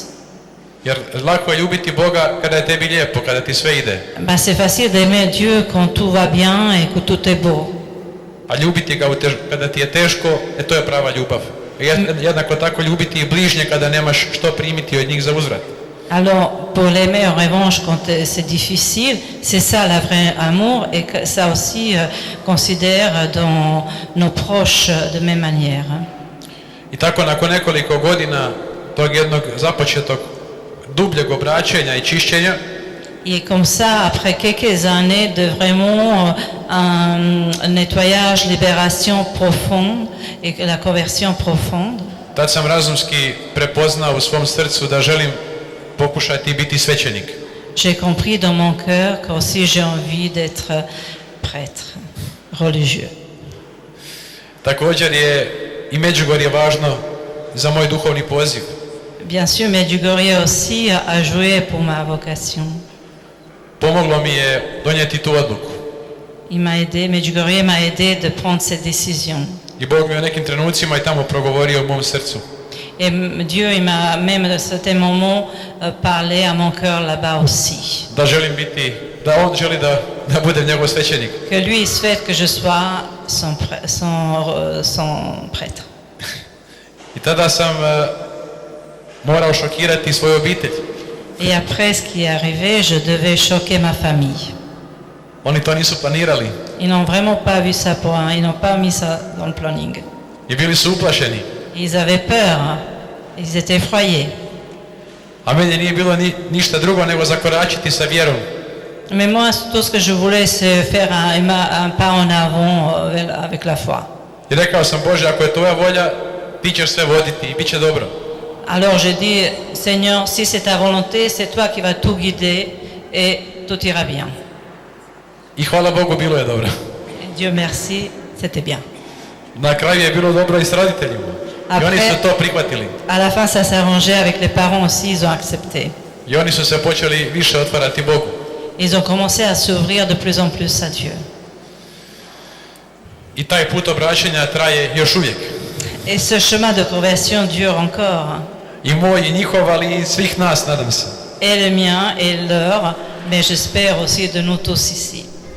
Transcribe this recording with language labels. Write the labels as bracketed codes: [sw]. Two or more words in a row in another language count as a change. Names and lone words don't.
[hr] Jer lako je ljubiti Boga kada je tebi lijepo, kada ti sve ide. [fr] C'est facile d'aimer Dieu quand tout va bien et que tout est beau. [hr] A ljubiti ga kada ti je teško, to je prava ljubav. Jednako tako ljubiti i bližnje kada nemaš što primiti od njih za uzvrat. [fr] Alors, pour l'aimer en revanche quand c'est difficile, c'est ça la vraie amour et que ça aussi considère dans nos proches de même manière. [hr] I tako nakon nekoliko godina tog jednog započetog dubljeg obraćenja i čišćenja, [fr] et comme ça, après quelques années de vraiment un nettoyage, libération profonde et la conversion profonde, [hr] tad sam razumski prepoznao u svom srcu da želim pokušati biti svećenik. [fr] J'ai compris dans mon cœur qu'aussi j'ai envie d'être prêtre religieux. [hr] Također je i Međugorje važno za moj duhovni poziv. [fr] Bien sûr, Medjugorje aussi a joué pour ma vocation. [hr] Pomoglo mi je donijeti tu odluku. [fr] Medjugorje m'a aidé de prendre cette décision. [hr] I Bog mi je u nekim trenucima i tamo progovorio u mom srcu. [fr] Et Dieu, il m'a même à certains moments parlé à mon cœur là-bas aussi. [hr] Da želim biti, da on želi da budem njegov svećenik. [fr] Que lui il souhaite que je sois son prêtre. [hr] I tada sam morao šokirati svoju obitelj. [fr] Et après ce qui est arrivé, je devais choquer ma famille. [hr] Oni to nisu planirali. [fr] Ils n'ont vraiment pas vu ça ils n'ont pas mis ça dans le planning. [hr] I bili su uplašeni. [fr] Ils avaient peur, ils étaient effrayés. [hr] A meni nije bilo ništa drugo nego zakoračiti sa vjerom. [fr] Mais moi, tout ce que je voulais, c'est faire un pas en avant avec la foi. [hr] I rekao sam, Bože, ako je tvoja volja, ti ćeš sve voditi i bit će dobro. [fr] Alors j'ai dit, Seigneur, si c'est ta volonté, c'est toi qui vas tout guider et tout ira bien. [hr] I hvala Bogu, bilo je dobro. [fr] Et Dieu merci, c'était bien. [hr] Na kraju je bilo dobro i s roditeljima. I oni su to prihvatili. [fr] À la fin, ça s'arrangeait avec les parents aussi, ils ont accepté. [hr] I oni su se počeli više otvarati Bogu. [fr] Ils ont commencé à s'ouvrir de plus en plus à Dieu. [hr] I taj put obraćanja traje još uvijek. [fr] Et ce chemin de conversion dure encore. [hr] I moj, i njihov, ali i svih nas, nadam se. [fr] Et le mien et leur, mais j'espère aussi de nous tous ici.